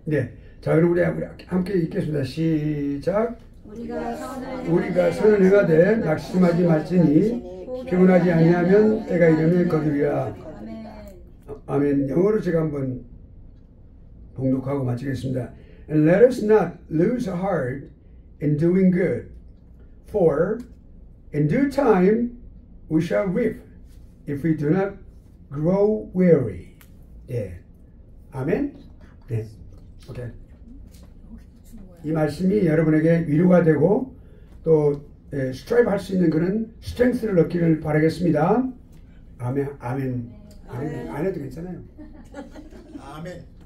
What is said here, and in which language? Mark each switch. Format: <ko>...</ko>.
<ko>네, 자 그럼 우리 함께 읽겠습니다. 시작. 우리가 선을 행하되 낙심하지 말지니 피곤하지 아니하면 때가 이르면 거두리라. 아멘. 영어로 제가 한번 봉독하고 마치겠습니다.</ko> <en>And let us not lose heart in doing good, for in due time we shall reap if we do not grow weary.</en> <ko>예, 아멘. 네, 오케이. 이 말씀이 여러분에게 위로가 되고 또 스트라이브 할 수 있는 그런 스트렝스를 얻기를 바라겠습니다. 아멘, 아멘, 아멘. 안 해도 괜찮아요. 아멘.</ko>